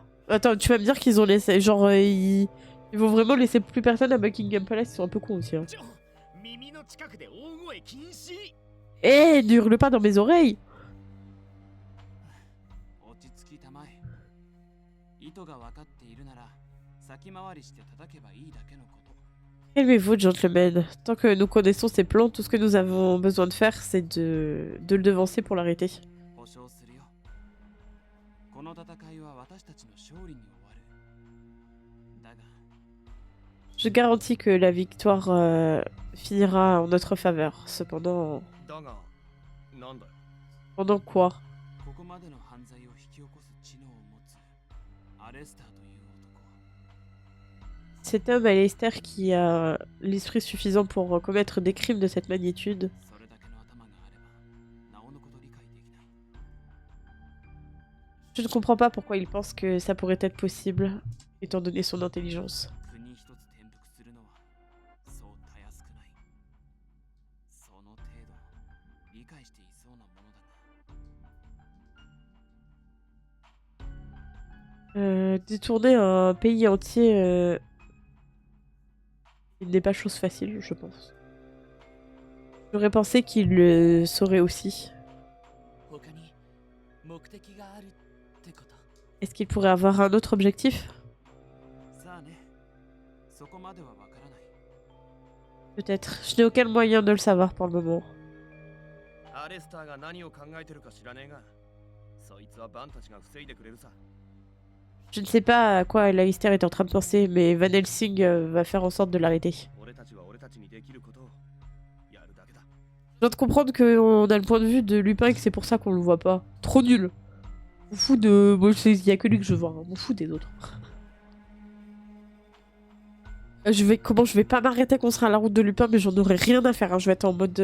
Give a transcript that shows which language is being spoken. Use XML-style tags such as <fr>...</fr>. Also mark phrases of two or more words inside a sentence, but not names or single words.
<fr>Attends, tu vas me dire qu'ils ont laissé... Genre, ils vont vraiment laisser plus personne à Buckingham Palace, ils sont un peu cons aussi. Hein. Eh, ne hurle pas dans mes oreilles!</fr> <ja>意図が分かっているなら先回りして叩けばいいだけのこと。</ja> <fr>Calmez-vous, gentlemen. Tant que nous connaissons ses plans, tout ce que nous avons besoin de faire, c'est de le devancer pour l'arrêter.</fr> <ja>保証するよ。この戦いは私たちの勝利に終わる。だが</ja> <fr>Je garantis que la victoire finira en notre faveur. Cependant...</fr> <ja>だがなんだよ。</ja> <fr>Pendant quoi?</fr> <ja>ここまでの犯罪を引き起こす知能を持つアレスターという男。</ja> <fr>Cet homme, Alistair, qui a l'esprit suffisant pour commettre des crimes de cette magnitude.</fr> <ja>それだけの頭があればなおのこと理解できない。</ja> <fr>Je ne comprends pas pourquoi il pense que ça pourrait être possible, étant donné son intelligence.</fr> <ja>国一つ転覆するのはそうたやすくない。その程度理解していそうなものだが。</ja> <fr>Détourner un pays entier il n'est pas chose facile, je pense. J'aurais pensé qu'il le saurait aussi.</fr> <ja>他に目的があるってこと。</ja> <fr>Est-ce qu'il pourrait avoir un autre objectif?</fr> <ja>さあね。そこまではわからない。</ja> <fr>Peut-être. Je n'ai aucun moyen de le savoir pour le moment.</fr> <ja>アレスターが何を考えてるか知らねえが、そいつはバンたちが防いでくれるさ。</ja> <fr>Je ne sais pas à quoi Alistair est en train de penser, mais Van Helsing va faire en sorte de l'arrêter.</fr> <ja>俺たちは俺たちにできることをやるだけだ。</ja> <fr>Je viens de comprendre qu'on a le point de vue de Lupin et que c'est pour ça qu'on le voit pas. Trop nul. Je m'en fous de... Bon, il y a que lui que je vois, hein. Je m'en fous des autres. Comment je vais pas m'arrêter qu'on sera à la route de Lupin, mais j'en aurai rien à faire, hein. Je vais être en mode...</fr>